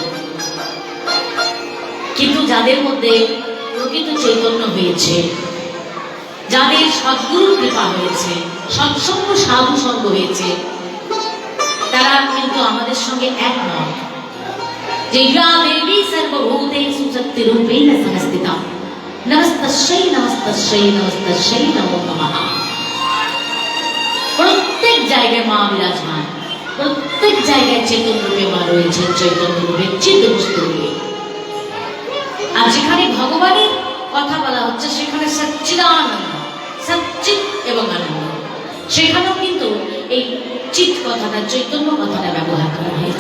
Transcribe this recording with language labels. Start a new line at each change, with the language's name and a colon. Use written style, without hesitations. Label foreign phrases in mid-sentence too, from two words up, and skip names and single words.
Bangla: কিন্তু যাদের মধ্যে প্রকৃত চৈতন্য হয়েছে, যাদের সদ্গুরু কৃপা হয়েছে, সৎসঙ্গ সাধু সঙ্গ হয়েছে, তারা কিন্তু আমাদের সঙ্গে একমত যে
Sanskrit: ইয়া দেবী সর্বভূতেষু শক্তিরূপেণ সংস্থিতা। নমস্তস্যৈ নমস্তস্যৈ নমস্তস্যৈ নমো নমঃ।
Bangla: প্রত্যেক জায়গায় মা বিরাজমান, প্রত্যেক জায়গায় চেতন রূপে মা রয়েছে, চৈতন্য রূপে, চিৎ বস্তু রূপে। আর যেখানে ভগবানের কথা বলা হচ্ছে, সেখানে সচ্চিদানন্দ, সচ্চিৎ এবং আনন্দ, সেখানেও কিন্তু এই চিৎ কথাটা, চৈতন্য কথাটা ব্যবহার করা হয়েছে।